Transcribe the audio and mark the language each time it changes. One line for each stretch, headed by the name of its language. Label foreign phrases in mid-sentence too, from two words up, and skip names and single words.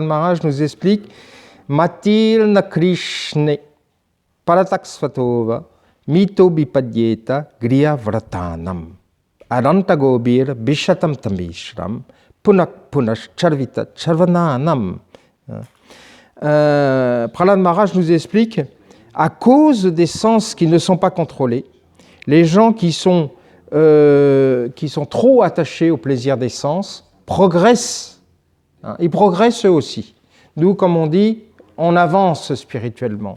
Sanskrit: Maharaj
French: nous explique
Sanskrit: Matirna Krishne Parataksvatova Mito Bipadyeta Griya Vratanam Aranta Gobir Bishatam Tamishram Punak Punash Charvita Charvananam.
French: Prahlad Maharaj nous explique à cause des sens qui ne sont pas contrôlés, les gens qui sont trop attachés au plaisir des sens progressent. Ils progressent eux aussi. Nous, comme on dit, on avance spirituellement.